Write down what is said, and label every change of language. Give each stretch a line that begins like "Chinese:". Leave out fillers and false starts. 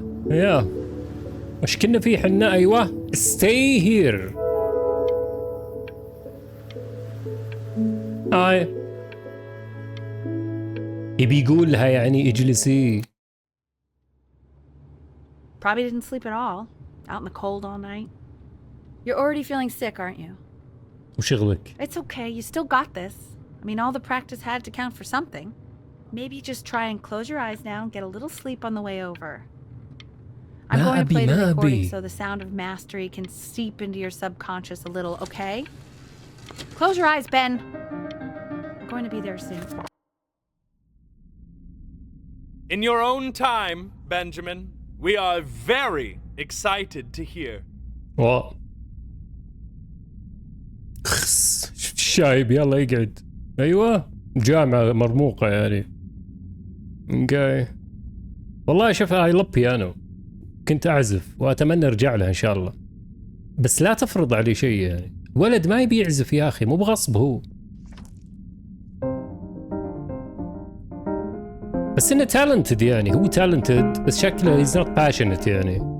Arabic: يا وش كنا فيه حنا؟ ايوه
English: stay here.
Arabic: هاي يبي يقول لها يعني اجلسي.
English: Probably didn't sleep at all. Out in the cold all night. You're already feeling sick, aren't you?
Arabic: وشغلك؟
English: It's okay. You still got this. I mean, all the practice had to count for something. Maybe just try and close your eyes now and get a little sleep on the way over. I'm going to play the recording so the sound of mastery can seep into your subconscious a little, okay? Close your eyes, Ben. I'm going to be there soon. In your own time, Benjamin, we are very excited to hear. What?
Arabic: الشايب يلا يقعد. ايوه جامعة مرموقة يعني. اوكي. والله شوف
English: I love piano.
Arabic: كنت اعزف واتمنى ارجع لها ان شاء الله. بس لا تفرض علي شيء يعني. ولد ما يبي يعزف يا اخي مو بغصب هو. بس انه talented يعني هو talented بس شكله
English: he's not passionate
Arabic: يعني.